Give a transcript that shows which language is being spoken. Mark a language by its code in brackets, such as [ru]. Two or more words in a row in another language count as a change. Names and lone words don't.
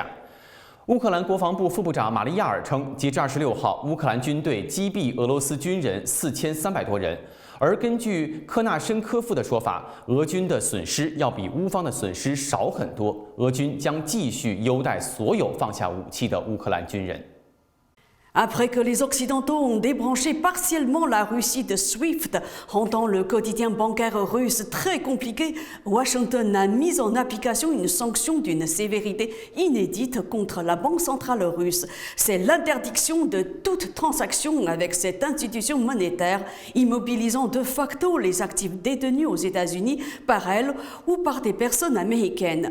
[zh] 乌克兰国防部副部长玛利亚尔称，截至26号，乌克兰军队击毙俄罗斯军人4300多人。而根据科纳申科夫的说法，俄军的损失要比乌方的损失少很多。俄军将继续优待所有放下武器的乌克兰军人。 [fr] Après que les Occidentaux ont débranché partiellement la Russie de SWIFT, rendant le quotidien bancaire russe très compliqué, Washington a mis en application une sanction d'une sévérité inédite contre la Banque centrale russe. C'est l'interdiction de toute transaction avec cette institution monétaire, immobilisant de facto les actifs détenus aux États-Unis par elle ou par des personnes américaines.